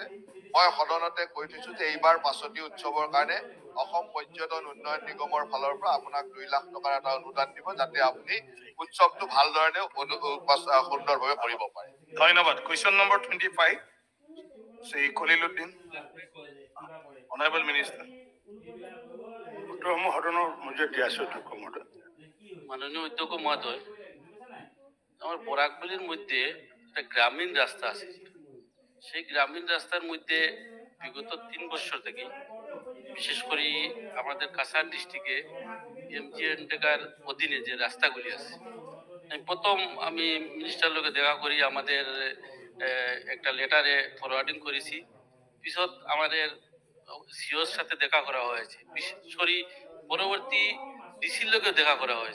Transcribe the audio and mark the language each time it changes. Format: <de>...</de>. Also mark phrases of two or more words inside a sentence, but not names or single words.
<as>মই সদনতে কৈ থৈছো যে এইবাৰ পাঁচতি উৎসৱৰ কাৰণে অসম পৰ্যটন উন্নয়ন নিগমৰ ফালৰ পৰা আপোনাক 2 লাখ টকাৰ এটা অনুদান দিব, যাতে আপুনি উৎসৱটো ভালধৰণে সুন্দৰভাৱে কৰিব পাৰে। ধন্যবাদ।</as> <en>question number 25, Shri Khaliluddin, honourable minister.</en> <as>উত্তৰসমূহ সদনৰ মজিয়াত দিয়া আছে অধ্যক্ষ মহোদয়।</as> <bn>মাননীয় অধ্যক্ষ মহোদয়, আমার বরাকবালির মধ্যে একটা গ্রামীণ রাস্তা আছে, সেই গ্রামীণ রাস্তার মধ্যে বিগত 3 বছর থেকে বিশেষ করে আমাদের কাছাড় ডিস্ট্রিক্টে এমজিএনটেকার অধীনে যে রাস্তাগুলি আছে, প্রথম আমি মিনিস্টার লোকে দেখা করি, আমাদের একটা</bn> <en>letter forwarding</en> <bn>করেছি, পিছত আমাদের সিওর সাথে দেখা করা হয়েছে, বিশেষ করে পরবর্তী ডিসির লোকে দেখা করা হয়েছে।</bn>